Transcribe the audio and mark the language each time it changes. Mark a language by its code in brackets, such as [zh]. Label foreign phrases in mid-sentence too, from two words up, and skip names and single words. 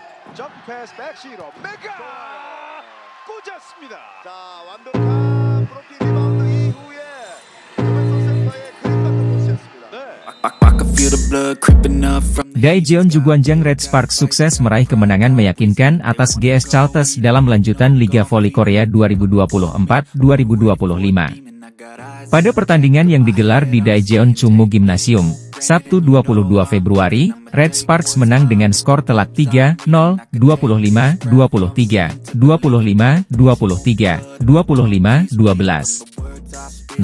[ko] 점프 패스 백시로 메가 꽂았습니다. 자, 완벽한 브로킹 리바운드 이후에 조벤소 센터의 그림 같은 모습이었습니다. [id] Daejeon Jugwonjang Red Sparks sukses meraih kemenangan meyakinkan atas GS Chalters dalam lanjutan Liga Voli Korea 2024-2025. Pada pertandingan yang digelar di Daejeon Chungmu Gymnasium, Sabtu 22 Februari, Red Sparks menang dengan skor telak 3-0, 25-23, 25-23, 25-12.